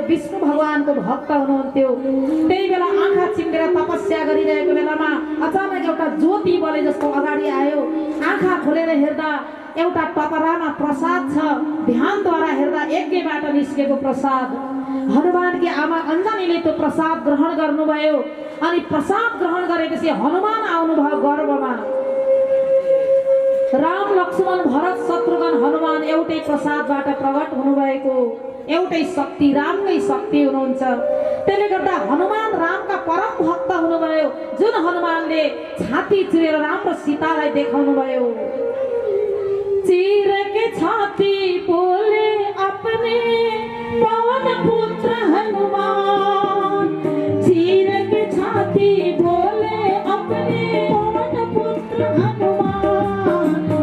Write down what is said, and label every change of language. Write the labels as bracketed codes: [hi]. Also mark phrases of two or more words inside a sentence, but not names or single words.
[ne] विष्णु भगवानको भक्त हुनुहुन्थ्यो। त्यही बेला आँखा चिम्लेर तपस्या गरिरहेको बेलामा अचानक एउटा ज्योति बले जस्तो अगाडि आयो। आँखा खोलेर हेर्दा एउटा टपरामा प्रसाद छ, ध्यानद्वारा हेर्दा यज्ञबाट निस्केको प्रसाद। हनुमानकी आमा अञ्जनीले त्यो प्रसाद ग्रहण गर्नुभयो अनि प्रसाद ग्रहण गरेपछि हनुमान आउनुभयो गर्भमा। राम लक्ष्मण भरत शत्रुघ्न हनुमान एउटै प्रसादबाट प्रकट हुनुभएको, एउटै शक्ति, रामकै शक्ति हुनुहुन्छ। त्यसले गर्दा हनुमान रामका परम भक्त हुनुभयो, जुन हनुमानले छाती चिरेर राम र सीतालाई देखाउनु भयो। [hi] चीर के छाती बोले अपने पवन पुत्र हनुमान, चीर के छाती बोले अपने पवन पुत्र हनुमान।